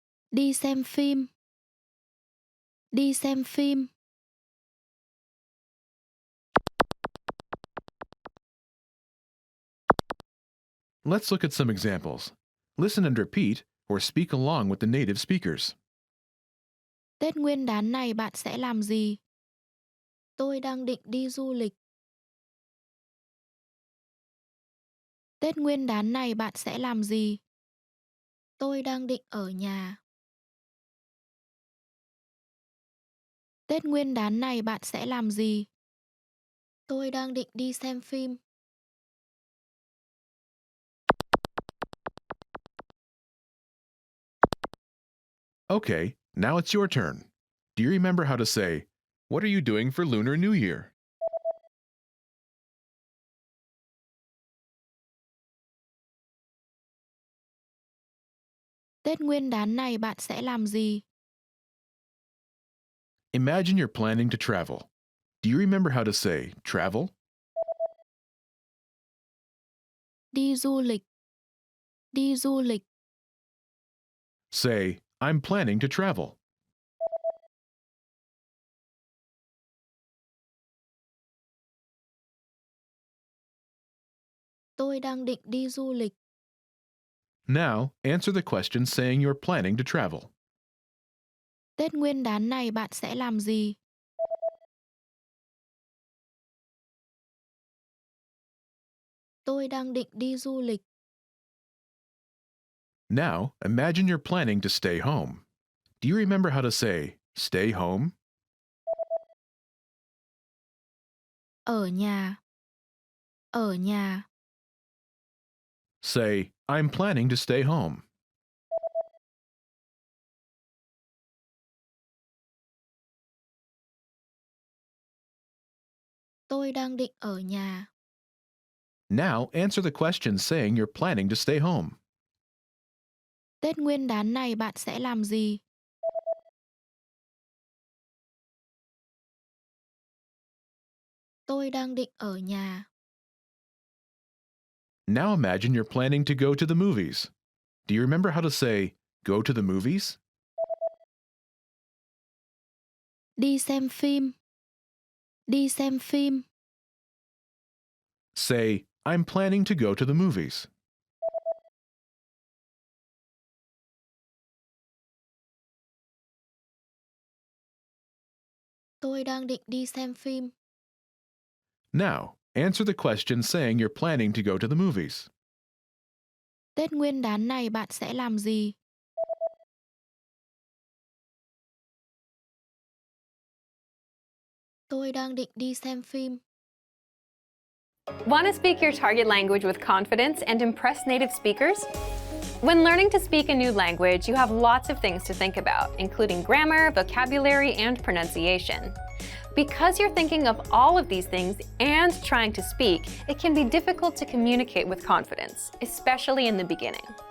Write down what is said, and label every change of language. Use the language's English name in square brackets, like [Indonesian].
[Vietnamese] Đi xem phim. Đi xem phim. [English] Let's look at some examples. Listen and repeat, or speak along with the native speakers. [Vietnamese] Tết Nguyên đán này bạn sẽ làm gì? Tôi đang định đi du lịch. Tết Nguyên đán này bạn sẽ làm gì? Tôi đang định ở nhà. Tết Nguyên đán này bạn sẽ làm gì? Tôi đang định đi xem phim. [English] Okay, now it's your turn. Do you remember how to say, "What are you doing for Lunar New Year?" [Vietnamese] Tết Nguyên đán này bạn sẽ làm gì? [English] Imagine you're planning to travel. Do you remember how to say travel? [Vietnamese] Đi du lịch. Đi du lịch. [English] Say, I'm planning to travel. [Vietnamese] Tôi đang định đi du lịch. [English] Now, answer the question saying you're planning to travel. [Vietnamese] Tết Nguyên đán này bạn sẽ làm gì? Tôi đang định đi du lịch. [English] Now, imagine you're planning to stay home. Do you remember how to say stay home? [Vietnamese] Ở nhà. Ở nhà. [English] Say, I'm planning to stay home. [Vietnamese] Tôi đang định ở nhà. [English] Now, answer the question saying you're planning to stay home. [Vietnamese] Tết Nguyên đán này bạn sẽ làm gì? Tôi đang định ở nhà. [English] Now imagine you're planning to go to the movies. Do you remember how to say go to the movies? [Vietnamese] Đi xem phim. Đi xem phim. [English] Say, I'm planning to go to the movies. [Vietnamese] Tôi đang định đi xem phim. [English] Now, answer the question saying you're planning to go to the movies. [Vietnamese] Tết Nguyên đán này bạn sẽ làm gì? Tôi đang định đi xem phim. [English] Want to speak your target language with confidence and impress native speakers? When learning to speak a new language, you have lots of things to think about, including grammar, vocabulary, and pronunciation. Because you're thinking of all of these things and trying to speak, it can be difficult to communicate with confidence, especially in the beginning.